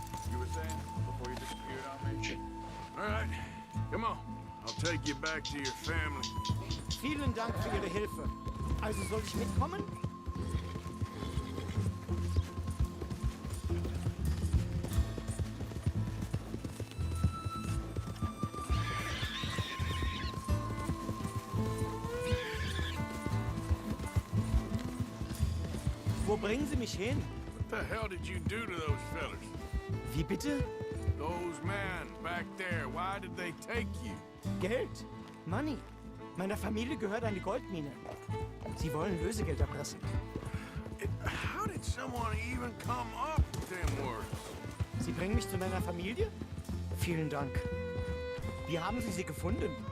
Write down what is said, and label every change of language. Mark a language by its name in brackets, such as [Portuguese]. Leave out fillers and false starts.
[English] You were saying before you disappeared on me? All right, come on. I'll take you back to your family. [German] Vielen Dank für Ihre Hilfe. Also soll ich mitkommen? Wo bringen Sie mich hin? [English] What the hell did you do to those fellas? [German] Wie bitte? [English] Those men back there, why did they take you? [German] Geld. Money. Meiner Familie gehört eine Goldmine. Sie wollen Lösegeld erpressen. [English] How did someone even come up with them words? [German] Sie bringen mich zu meiner Familie? Vielen Dank. Wie haben Sie sie gefunden?